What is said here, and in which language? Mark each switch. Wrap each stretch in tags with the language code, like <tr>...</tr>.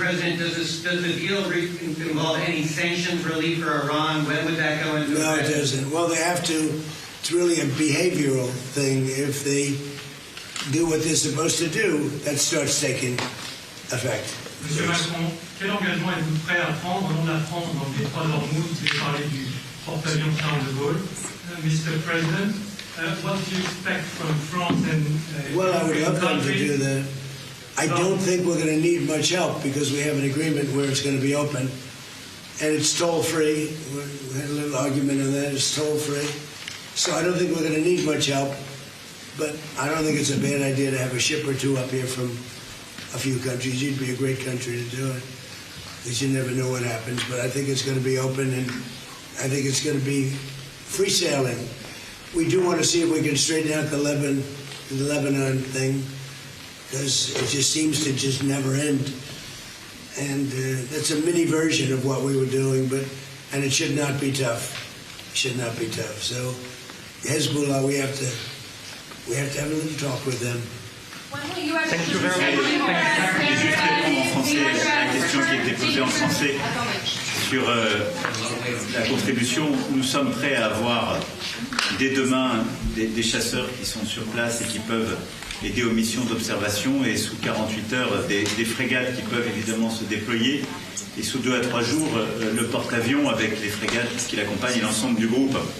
<en>President, does the deal involve any sanctions relief for Iran? When would that go into effect? No, it doesn't. Well, they have to. It's really a behavioral thing. If they do what they're supposed to do, that starts taking effect.</en> <fr>Monsieur Macron, quel engagement êtes-vous prêt à prendre au nom de la France dans le détroit d'Ormuz? Vous avez parlé du porte-avions Charles de Gaulle.</fr> <en>Mr. President, what do you expect from France and well, I would love them to do that. I don't think we're going to need much help because we have an agreement where it's going to be open. And it's toll-free. We had a little argument on that. It's toll-free. So I don't think we're going to need much help. But I don't think it's a bad idea to have a ship or two up here from a few countries. It'd be a great country to do it, because you never know what happens. But I think it's going to be open, and I think it's going to be free sailing. We do want to see if we can straighten out the Lebanon thing, because it just seems to just never end. And that's a mini version of what we were doing, and it should not be tough. It should not be tough. So Hezbollah, we have to have a little talk with them. Thank you very much.</en> <fr>Et juste répondre en français à la question qui a été posée en français sur la contribution. Nous sommes prêts à avoir dès demain des chasseurs qui sont sur place et qui peuvent aider aux missions d'observation, et sous 48 heures des frégates qui peuvent évidemment se déployer, et sous 2 à 3 jours le porte-avions avec les frégates qui l'accompagnent et l'ensemble du groupe.</fr>